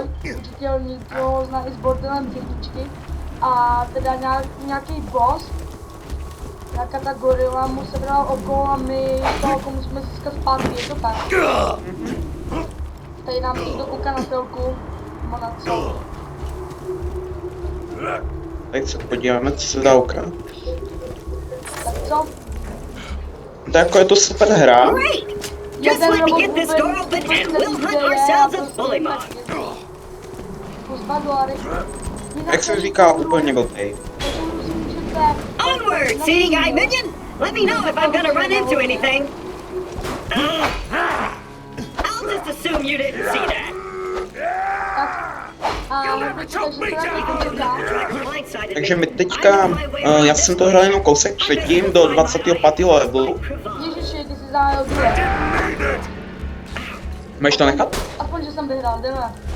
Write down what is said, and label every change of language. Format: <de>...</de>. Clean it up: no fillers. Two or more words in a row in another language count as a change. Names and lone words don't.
<cs>Určitě ho někdo zná i z Borderlands 1. A teda nějaký boss, nějaká ta gorila mu sebral oko a my to oko musíme získat zpátky, je to tak? Tady nám někdo kouká na chvilku, nebo na co? Teď se podíváme, co se dá ukrat. Tak co? Tak jako je to super hra.</cs> <en>Just let me get this door open and we'll hunt ourselves a bullymon.</en> <cs>Jak se říká, úplně blbej.</cs> <en>Onward, seeing eye minion! Let me know if I'm gonna run into anything. I'll just assume you didn't see that.</en> <cs>Takže my teďka, já jsem to hrál jenom kousek předtím do 25. levelu. Ježiši, ty jsi zahájil druhé. Máš to nechat? Aspoň, že jsem vyhrál, jdeme.</cs>